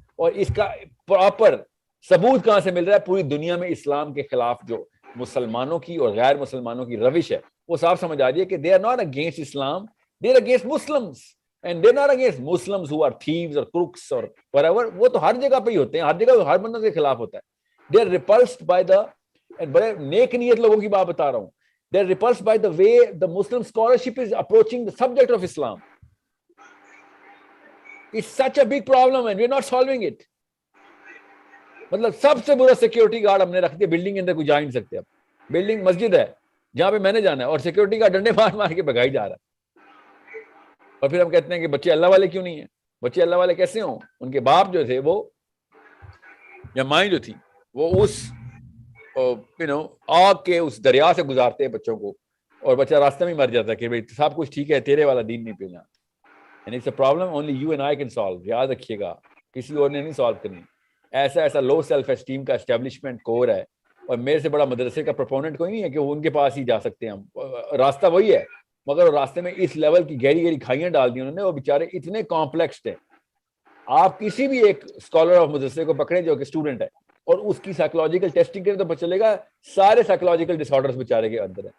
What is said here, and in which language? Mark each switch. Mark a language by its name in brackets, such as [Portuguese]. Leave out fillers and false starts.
[Urdu] اور اس کا پراپر ثبوت کہاں سے مل رہا ہے؟ پوری دنیا میں اسلام کے خلاف جو مسلمانوں کی اور غیر مسلمانوں کی روش ہے وہ صاف سمجھ آ رہی ہے کہ [English] they are not against Islam, they are against Muslims, and they are not against Muslims who are thieves or crooks or whatever. [Urdu] وہ تو ہر جگہ پہ ہی ہوتے ہیں, ہر جگہ ہر بندے کے خلاف ہوتا ہے. [English] they are repulsed by the, [Urdu] بڑے نیک نیت لوگوں کی بات بتا رہا ہوں, [English] they are repulsed by the way the Muslim scholarship is approaching the subject of Islam. It's such a big problem and we're not solving it. [Urdu] مطلب سب سے برا سیکیورٹی گارڈ ہم نے رکھ دیا, بلڈنگ کے اندر کوئی جا نہیں سکتے. اب بلڈنگ مسجد ہے جہاں پہ میں نے جانا ہے, اور سیکیورٹی گارڈ ڈنڈے مار مار کے بھگائی جا رہا ہے. اور پھر ہم کہتے ہیں کہ بچے اللہ والے کیوں نہیں ہیں. بچے اللہ والے کیسے ہوں؟ ان کے باپ جو تھے وہ, یا مائیں جو تھی وہ اس آگ کے اس دریا سے گزارتے ہیں بچوں کو, اور بچہ راستے میں مر جاتا ہے کہ بھائی سب کچھ ٹھیک ہے, تیرے والا دین نہیں پینا. [English] And it's a problem only you and I can solve. [Urdu] یاد رکھیے گا, کسی اور نے نہیں سالو کرنی. ایسا لو سیلف اسٹیم کا اسٹیبلشمنٹ کور ہے, اور میرے سے بڑا مدرسے کا پروپوننٹ کوئی نہیں ہے کہ وہ ان کے پاس ہی جا سکتے ہیں. ہم راستہ وہی ہے, مگر راستے میں اس لیول کی گہری کھائیاں ڈال دی انہوں نے. وہ بیچارے اتنے کمپلیکسڈ ہیں. آپ کسی بھی ایک اسکالر آف مدرسے کو پکڑیں جو کہ اسٹوڈنٹ ہے, اور اس کی سائیکولوجیکل ٹیسٹنگ کریں تو پتہ چلے گا سارے سائیکولوجیکل ڈس آرڈرز بیچارے کے اندر ہیں.